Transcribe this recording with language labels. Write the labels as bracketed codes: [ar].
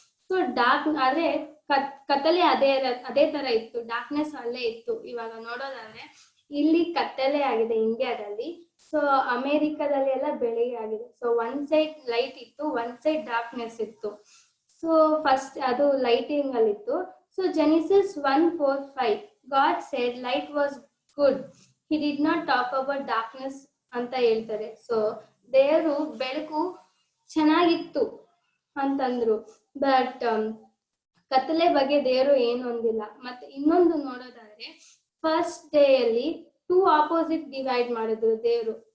[kn] So ಆದ್ರೆ ಕತ್ತಲೆ ಅದೇ ತರ ಇತ್ತು, ಡಾರ್ಕ್ನೆಸ್ ಅಲ್ಲೇ ಇತ್ತು. ಇವಾಗ ನೋಡೋದಾದ್ರೆ ಇಲ್ಲಿ ಕತ್ತಲೆ ಆಗಿದೆ ಇಂಡಿಯಾದಲ್ಲಿ, ಸೊ ಅಮೆರಿಕದಲ್ಲಿ ಎಲ್ಲ ಬೆಳಗ್ಗೆ ಆಗಿದೆ. ಸೊ ಒನ್ ಸೈಡ್ ಲೈಟ್ ಇತ್ತು, ಒನ್ ಸೈಡ್ ಡಾರ್ಕ್ನೆಸ್ ಇತ್ತು. ಸೊ ಫಸ್ಟ್ ಅದು ಲೈಟಿಂಗ್ ಅಲ್ಲಿ ಇತ್ತು. [en] So Genesis 1:4-5, God said light was good. He did not talk about darkness [kn] ಅಂತ ಹೇಳ್ತಾರೆ. ಸೊ ದೇವರು ಬೆಳಕು ಚೆನ್ನಾಗಿತ್ತು ಅಂತಂದ್ರು, ಬಟ್ ಕತ್ತಲೆ ಬಗ್ಗೆ ದೇವರು ಏನು ಅಂದಿಲ್ಲ. ಮತ್ತೆ ಇನ್ನೊಂದು ನೋಡೋದಾದ್ರೆ ಫಸ್ಟ್ ಡೇ ಅಲ್ಲಿ 2 ಆಪೋಸಿಟ್ ಡಿವೈಡ್ ಮಾಡಿದ್ರು ದೇವರು.